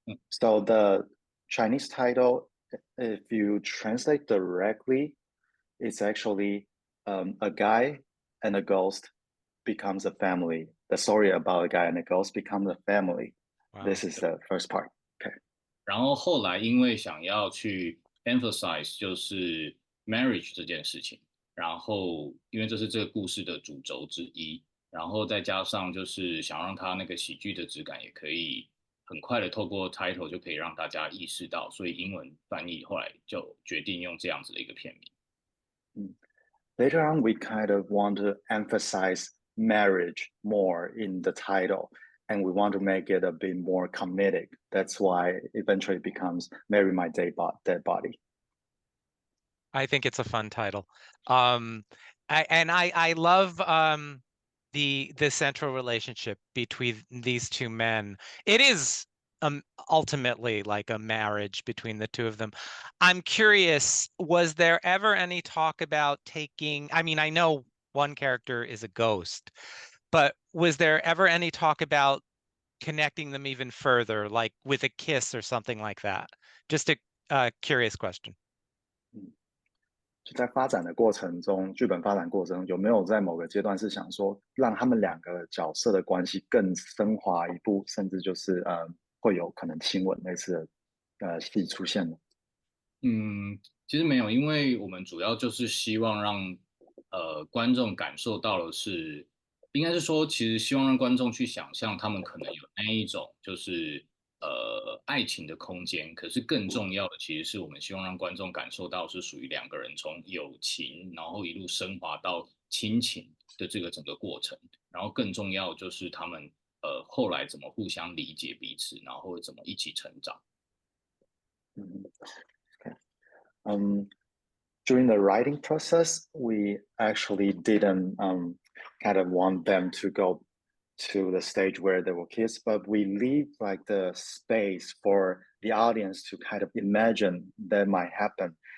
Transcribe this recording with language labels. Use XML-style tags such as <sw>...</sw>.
<en>So the Chinese title, if you translate directly, it's actually a guy and a ghost becomes a family. The story about a guy and a ghost becomes a family. Wow. This is the first part. Okay.</en> <zh>然后后来因为想要去 emphasize 就是 marriage 这件事情，然后因为这是这个故事的主轴之一，然后再加上就是想让它那个喜剧的质感也可以很快的透过 title 就可以让大家意识到，所以英文翻译后来就决定用这样子的一个片名。</zh> <en>Later on, we kind of want to emphasize marriage more in the title, and we want to make it a bit more comedic. That's why eventually it becomes Marry My Dead Body. I think it's a fun title. I love the central relationship between these two men. It is ultimately like a marriage between the two of them. I'm curious, was there ever any talk about taking, I mean, I know one character is a ghost, but was there ever any talk about connecting them even further, like with a kiss or something like that? Just a curious question.</en> <zh>就在发展的过程中，剧本发展过程中有没有在某个阶段是想说，让他们两个角色的关系更升华一步，甚至就是会有可能亲吻类似的戏出现呢？嗯，其实没有，因为我们主要就是希望让观众感受到的是，应该是说，其实希望让观众去想象他们可能有那一种就是爱情的空间，可是更重要的其实是我们希望让观众感受到是属于两个人从友情，然后一路升华到亲情的这个整个过程，然后更重要就是他们后来怎么互相理解彼此，然后怎么一起成长。</zh> <en>嗯，OK，嗯，during the writing process, we actually didn't kind of want them to go to the stage where they will kiss, but we leave like the space for the audience to kind of imagine that might happen.</en>